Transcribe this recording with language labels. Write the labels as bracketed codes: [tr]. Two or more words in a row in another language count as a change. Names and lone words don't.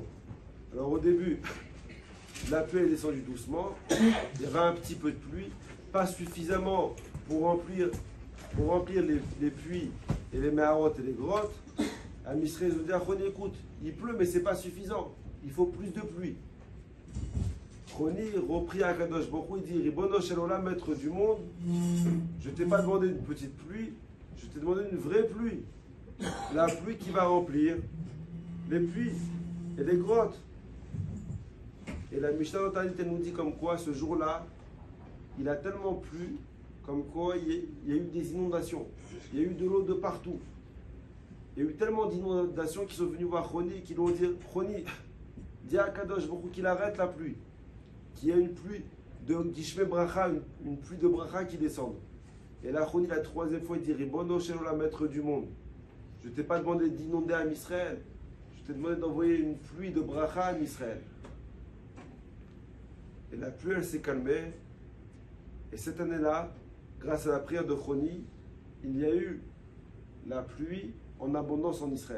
[fr] Alors au début, la pluie est descendue doucement, il y avait un petit peu de pluie, pas suffisamment pour remplir les puits et les méharotes et les grottes. À Misré, ils ont dit à Choni, écoute, il pleut mais c'est pas suffisant, il faut plus de pluie. Choni reprit à [he] קדוש ברוך הוא, [fr] il dit, [he] רבונו של עולם, [fr] maître du monde, je t'ai pas demandé une petite pluie, je t'ai demandé une vraie pluie. La pluie qui va remplir les puits et les grottes. Et la Mishnah elle nous dit comme quoi ce jour-là, il a tellement plu, comme quoi il y a eu des inondations. Il y a eu de l'eau de partout. Il y a eu tellement d'inondations qu'ils sont venus voir Choni et qui lui ont dit Choni, dis à [he] קדוש ברוך הוא [fr] qu'il arrête la pluie. Qu'il y ait une pluie de [he] גשמי ברכה, [fr] une pluie de Bracha qui descende. Et là, Choni, la troisième fois, il dit [he] רבונו של עולם, [fr] maître du monde. Je ne t'ai pas demandé d'inonder à Israël. Je t'ai demandé d'envoyer une pluie de Bracha à Israël. Et la pluie, elle s'est calmée. Et cette année-là, grâce à la prière de Choni, il y a eu la pluie en abondance en Israël.